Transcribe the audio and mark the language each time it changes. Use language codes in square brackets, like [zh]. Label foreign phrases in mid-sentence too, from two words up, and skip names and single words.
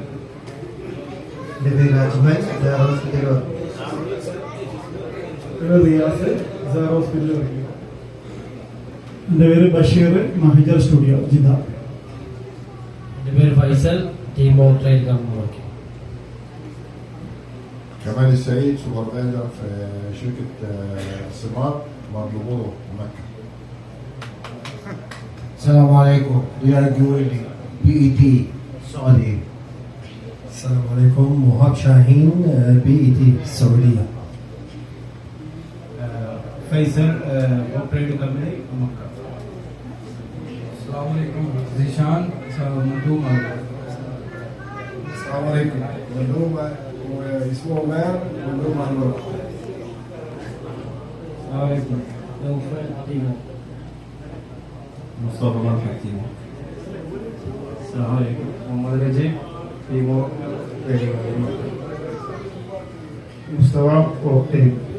[ml] എൻ്റെ പേര് അജ്മൽ, സഹറ ഹോസ്പിറ്റലിൽ വർക്ക് ചെയ്യും. റിയാസ്, സഹറ ഹോസ്പിറ്റലിൽ വർക്ക് ചെയ്യും. എൻ്റെ പേര് ബഷീർ, മഹിജർ സ്റ്റുഡിയോ ജിദ്ദ. എൻ്റെ പേര് ഫൈസൽ, [en] team operator company [ml] വർക്ക് ചെയ്യും. [ar] كمال السعيد سوبرفايزر في شركة سمار مطلوبوه مكة. السلام عليكم. رياض جويلي، BET السعودية. السلام عليكم. مهاب شاهين، BET السعودية. [ml] ഫൈസൽ ഓപ്പറേറ്റർ കമ്പനി മക്ക. അസ്സലാമലൈക്കും. സിഷാൻ മധുമ. [ar] السلام عليكم. مندوب اسمه عمر مندوب معلومات. [ml] അസ്സലാമലൈക്കും. മുസ്തഫ മാർക്കറ്റിംഗ്. അസ്സലാമലൈക്കും. മുഹമ്മദ് രജീബ്, [en] team operator. [ml] മുസ്തഫ ഓപ്പറേറ്റർ.